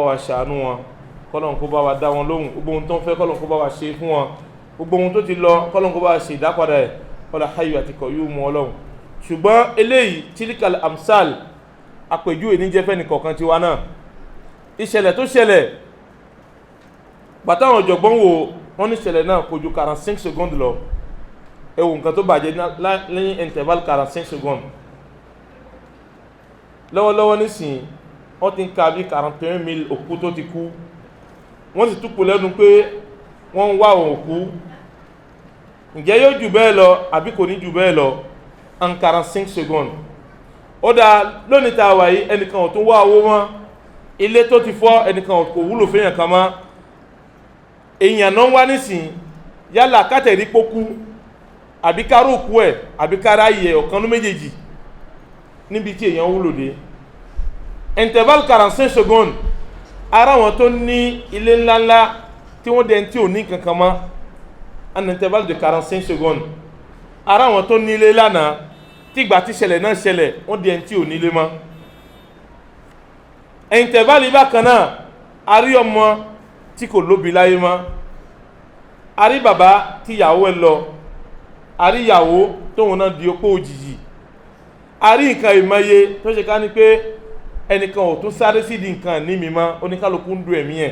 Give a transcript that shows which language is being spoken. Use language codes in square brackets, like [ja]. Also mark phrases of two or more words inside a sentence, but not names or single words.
[yo] wa ṣàánú wọn kọ́lọ̀n kó bá wa dá wọn lóhùn gbogbo ohun tó ń fẹ́ kọ́lọ̀n kó bá wa ṣe fún wọn gbogbo ohun tó ti lọ kọ́lọ̀n kó bá wa ṣe ìdápadà ẹ̀ ọlá hayyu àti qayyum Ọlọ́run ṣùgbọ́n eléyìí tíríkàl amsal àpèjúwe ní jẹ́fẹ́ nìkọ̀ọ̀kan tiwa náà ìṣẹ̀lẹ̀ tó ṣẹlẹ̀ bàtàwọn ọ̀jọ̀gbọ́n wo wọ́n ní ìṣẹ̀lẹ̀ náà kò ju 45 secondes lọ ẹ wo nǹkan tó bàjẹ́ lẹ́yìn [fr] interval 45 secondes [yo] lọ́wọ́lọ́wọ́ nísìnyí wọ́n ti ń ka bí 41,000 òkú tó ti kú wọ́n sì túpò lẹ́nu pé wọ́n ń wá òkú ǹjẹ́ yóò jù bẹ́ẹ̀ lọ àbí kò ní jù bẹ́ẹ̀ lọ [fr] en 45 secondes [yo] ó dáa lónìí tá a wà yìí ẹnìkan ò tún wá owó mọ́ ilé tó ti fọ́ ẹnìkan kò wúlò fẹ́yàn kan mọ́ èèyàn náà wá nísìn yálà kátẹ̀rí pókú àbí kára òkú ẹ̀ àbí kára yẹ ọ̀kan ló méjèèjì níbi tí èèyàn wúlò dé. [fr] Intervalle 45 secondes [yo] ara wọn tó ní ilé ńláńlá tí wọ́n dẹ̀ tí ò ní kankan mọ́, [fr] un intervalle de 45 secondes [yo] ara wọn tó ní ilé lánàá tí ìgbà tí ṣẹlẹ̀ náà ṣẹlẹ̀ wọ́n dẹ̀ tí ò ní ilé mọ́. Intervalle bákan náà a rí ọmọ tí kò lóbi láyé mọ́, a rí bàbá tí ìyàwó ẹ̀ lọ, a rí ìyàwó tóun náà di opó òjijì, a rí nǹkan ìmọye tó ṣe ká ní pé ẹnìkan ò tún sáré sídìí nǹkan ní mímọ́, oníkálukú ń du ẹ̀mí ẹ̀.